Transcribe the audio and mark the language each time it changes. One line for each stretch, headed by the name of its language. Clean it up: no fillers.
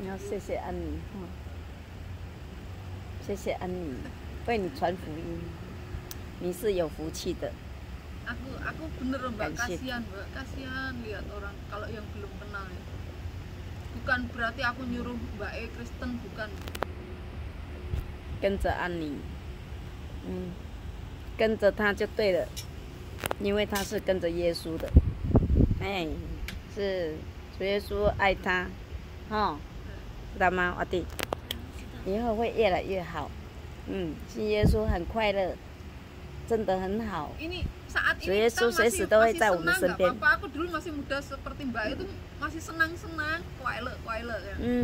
Chinese: 谢谢安妮，谢谢安妮，为你传福音，你是有福气的。
Indonesian: Aku bener Mbak, kasihan Mbak, kasihan lihat orang kalau yang belum kenal ya. Bukan berarti aku nyuruh Mbak Kristen, bukan.
Chinese: 跟着安妮，跟着他就对了，因为他是跟着耶稣的，哎，是主耶稣爱他，知道吗，我弟？以后会越来越好，信耶稣很快乐，真的很好。
Indonesian: Ini saat ini Yesus kita
Chinese: Yesus都会在我们身边。
Indonesian: apa-apa. Aku dulu masih muda seperti Mbak itu masih senang-senang, kuaile ya.